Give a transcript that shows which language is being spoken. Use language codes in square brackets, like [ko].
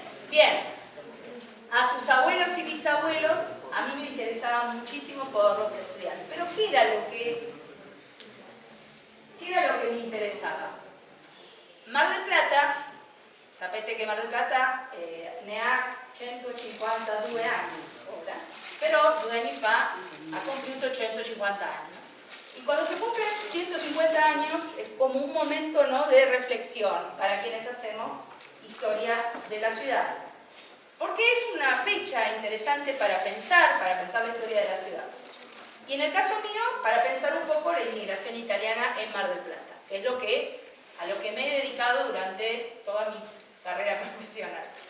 [es] Bien, a sus abuelos y bisabuelos a mí me interesaba muchísimo poderlos estudiar. Pero ¿qué era lo que me interesaba? [it] Mar del Plata, sapete que Mar del Plata ne ha 152 anni ora, però 2 anni fa ha compiuto 150 anni. [es] Y cuando se cumplen 150 años es como un momento, ¿no?, de reflexión para quienes hacemos historia de la ciudad. Porque es una fecha interesante para pensar la historia de la ciudad. Y en el caso mío, para pensar un poco la inmigración italiana en Mar del Plata, que es a lo que me he dedicado durante toda mi carrera profesional.